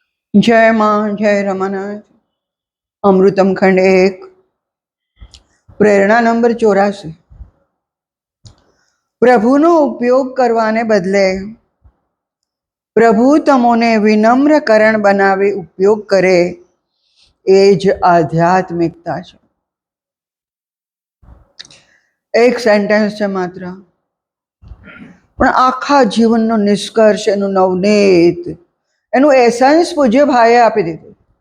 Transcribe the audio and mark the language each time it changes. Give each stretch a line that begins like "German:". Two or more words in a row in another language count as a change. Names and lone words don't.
Gujarati: જય માં જય રમાનાથ। અમૃતમ ખંડ 1 પ્રેરણા નંબર 84। પ્રભુનો ઉપયોગ કરવાને બદલે પ્રભુ તમોને વિનમ્ર કરણ બનાવી ઉપયોગ કરે એ જ આધ્યાત્મિકતા છે। એક સેન્ટેન્સ છે માત્ર, પણ આખા જીવનનો નિષ્કર્ષ, એનું નવનીત, એનું એસન્સ પૂજ્ય ભાઈએ આપી દીધું।